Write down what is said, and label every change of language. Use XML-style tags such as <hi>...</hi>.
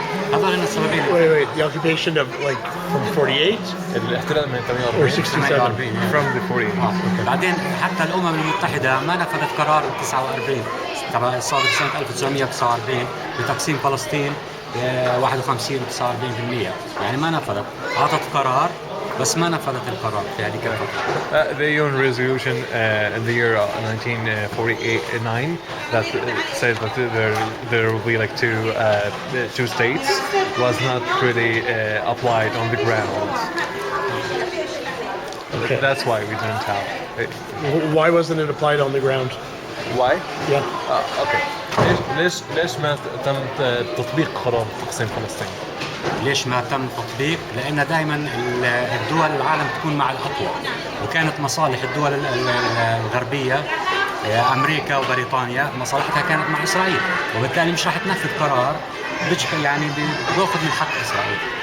<en>Wait, the occupation of like from 48</en> <ar>الاحتلال من</ar> <en>or 67? from the 48.</en> <ar>بعدين حتى الامم المتحده ما نفذت قرار 49 تبع صادر سنه 1949 بتقسيم فلسطين 51 و49% يعني ما نفذت اعطت قرار بس ما نفذت القرار في هذيك الفتره.</ar> <en>The UN resolution in the year 1949 that says that there will be like two states was not really applied on the ground. Okay. That's why we didn't have it. Why wasn't it applied on the ground? Why? Yeah. Okay.</en> <ar>ليش ما تم تطبيق قرار تقسيم فلسطين؟ ليش ما تم تطبيق؟ لأن دائما الدول العالم تكون مع الأقوى وكانت مصالح الدول الغربية أمريكا وبريطانيا مصالحتها كانت مع إسرائيل وبالتالي مش راح تنفذ قرار يعني بيأخذ من حق إسرائيل.</ar>